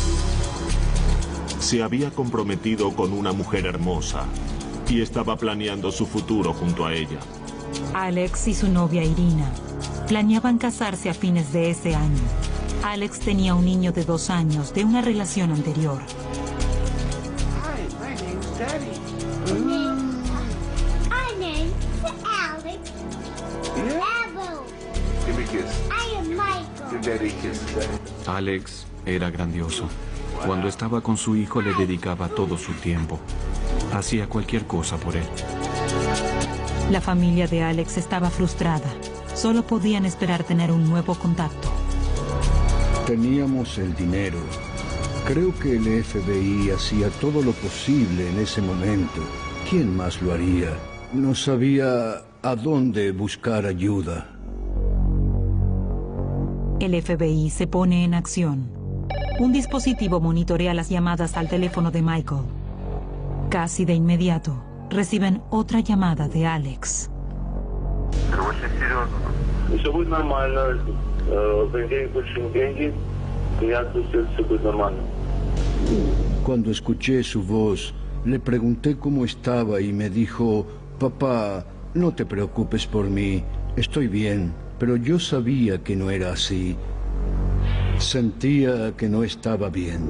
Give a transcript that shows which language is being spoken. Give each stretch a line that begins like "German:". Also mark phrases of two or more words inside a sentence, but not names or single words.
Spanish: Se había comprometido con una mujer hermosa y estaba planeando su futuro junto a ella. Alex y su novia Irina planeaban casarse a fines de ese año. Alex tenía un niño de 2 años de una relación anterior.
English: Hi, my name's Daddy. My name's Alex. Yeah? Avo. Give me a kiss. I am Michael. Give Daddy a kiss, Daddy.
Spanish: Alex era grandioso. Cuando estaba con su hijo le dedicaba todo su tiempo. Hacía cualquier cosa por él. La familia de Alex estaba frustrada. Solo podían esperar tener un nuevo contacto. Teníamos el dinero. Creo que el FBI hacía todo lo posible en ese momento. ¿Quién más lo haría? No sabía a dónde buscar ayuda. El FBI se pone en acción. Un dispositivo monitorea las llamadas al teléfono de Michael. Casi de inmediato, reciben otra llamada de Alex.
Russian: Все будет нормально. В понедельник получим деньги. Я отпустил, все будет нормально.
Spanish: Cuando escuché su voz, le pregunté cómo estaba y me dijo, papá, no te preocupes por mí, estoy bien, pero yo sabía que no era así. Sentía que no estaba bien.